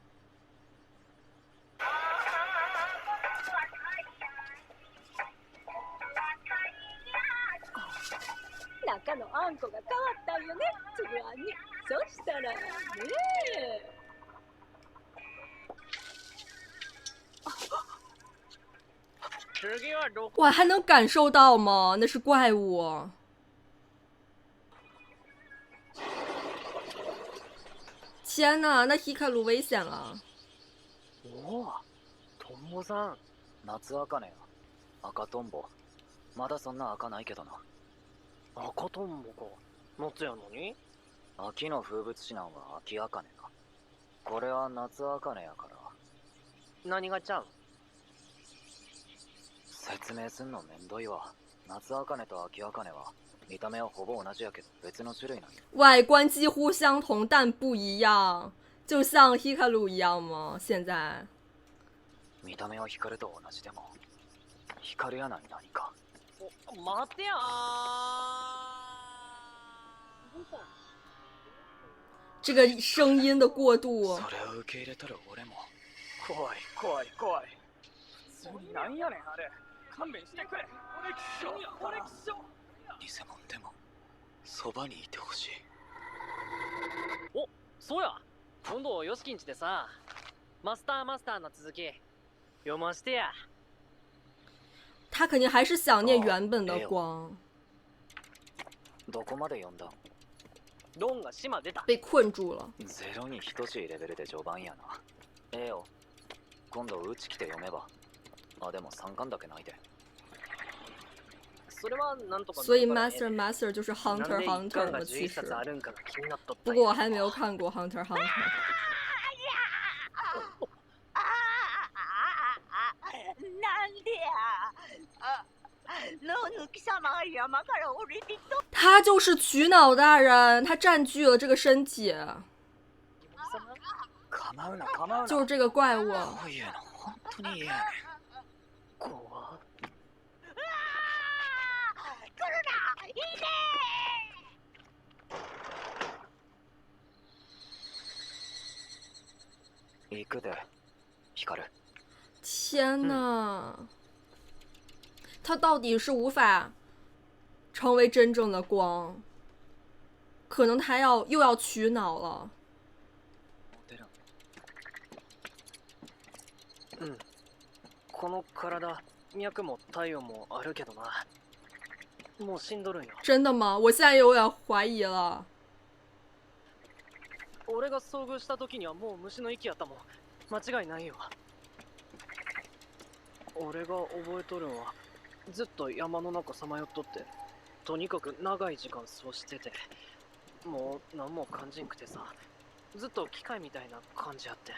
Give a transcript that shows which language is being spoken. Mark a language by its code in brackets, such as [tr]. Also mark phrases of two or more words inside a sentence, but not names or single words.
[ja] 中のあんこが変わったんよね、つぶあんに。そしたらね次はどこ？ [zh] 哇，还能感受到吗？那是怪物。天呐，那ヒカル危险了。 [ja] おお、トンボさん。夏茜や。赤トンボ。まだそんな赤ないけどな。赤トンボか。夏やのに？秋の風物詩なんは秋茜か。これは夏茜やから。何がちゃう？説明すんのめんどいわ。夏茜と秋茜は見た目はほぼ同じやけど別の種類なんよ。 [zh] 外观几乎相同，但不一样，就像ヒカル一样吗？现在。 [ja] 見た目は光と同じでも光やない何か。待てや [zh] 这个声音的过渡。 [ja] それを受け入れたら俺も。怖い怖い怖い。普通になんやねんあれ。勘弁してくれ。俺気象俺気象。偽物でもそばにいてほしい。お、そうや。今度ヨシキンちでさ、マスターの続き読ましてや。 [zh] 他肯定还是想念原本的光。 [ja] どこまで読んだ？ロンが島出た。 [zh] 被困住了。 [ja] ゼロに等しいレベルで序盤やな。ええよ。今度うち来て読めば。あ、でも3巻だけないで。それはなんとか。 [zh] 所以 Master 就是 Hunter 的其实。不过我还没有看过 Hunter。他就是取脑大人，他占据了这个身体，就是这个怪物。 [ja] 行くで、ヒカル。 [zh] 天哪！他到底是无法成为真正的光，可能他又要取脑了。 [ja] この体、脈も体温もあるけどな。もう死んどるんよ。 [zh] 真的吗？我现在有点怀疑了。 [ja] 俺が遭遇した時にはもう虫の息やったもん。間違いないよ。俺が覚えとるんは、ずっと山の中さまよっとって、とにかく長い時間そうしてて、もう何も感じんくてさ、ずっと機械みたいな感じやって。